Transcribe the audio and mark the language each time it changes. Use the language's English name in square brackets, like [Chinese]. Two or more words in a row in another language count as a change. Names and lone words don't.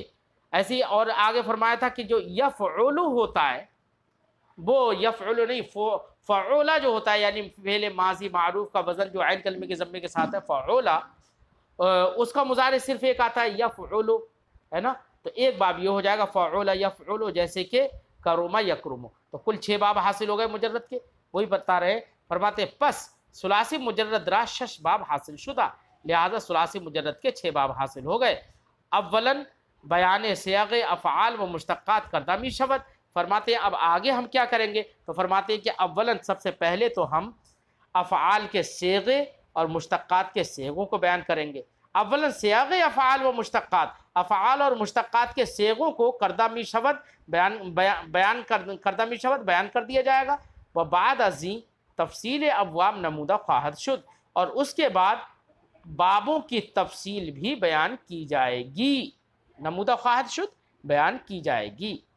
[Urdu] ایسے ہی اور آگے فرمایا تھا کہ جو یفعل ہوتا ہے وہ یفعل نہیں، فعولا جو ہوتا ہے، یعنی فعل ماضی معروف کا وزن جو عین کلمے کے ضمے کے ساتھ ہے فعولا، اس کا مضارع صرف ایک آتا ہے یفعل، ہے نا، تو ایک باب یہ ہو جائے گا [Arabic] فعولا یفعل، [Urdu] جیسے کہ [Arabic] کرم یکرم، [Urdu] تو کل 6 باب حاصل ہو گئے مجرد کے، وہی بتا رہے ہیں۔ فرماتے [Persian] پس ثلاثی مجرد را 6 باب حاصل شدہ، [Urdu] لہذا ثلاثی مجرد کے 6 باب حاصل ہو گئے۔ [Persian] اولاً بیان صیغ افعال و مشتقات کردامی شود، [Urdu] فرماتے ہیں اب آگے ہم کیا کریں گے، تو فرماتے ہیں کہ اولاً سب سے پہلے تو ہم افعال کے صیغے اور مشتقات کے صیغوں کو بیان کریں گے۔ [Persian] اولاً صیغ افعال و مشتقات، [Urdu] افعال اور مشتقات کے صیغوں کو [Persian] کردامی شود [Urdu] بیان کر دیا جائے گا، [Persian] و بعد ازیں تفصیل ابواب نمودہ خواہد شد، [Urdu] اور اس کے بعد بابوں کی تفصیل بھی بیان کی جائے گی، [Persian] نمودہ خواہد شد [Urdu] بیان کی جائے گی۔